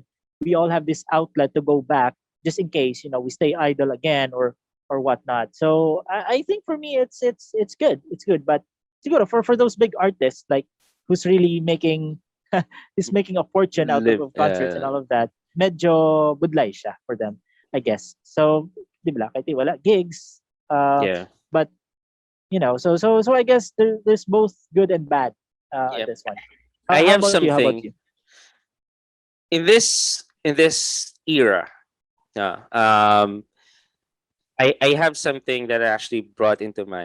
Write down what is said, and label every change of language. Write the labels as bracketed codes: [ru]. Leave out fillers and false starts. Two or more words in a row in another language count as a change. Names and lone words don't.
[en] We all have this outlet to go back just in case we stay idle again or whatnot. So I think for me it's good. It's good, but siguro for those big artists like who's really making is making a fortune out of, live. of concerts and all of that, [hil] medyo budlay siya [en] for them, I guess. So, [tl] di ba, kahit wala gigs, [en] Yeah, but so I guess there's both good and bad on yeah. this one. I How have about you? How about something you? in this era. Yeah. I have something that I actually brought into mind.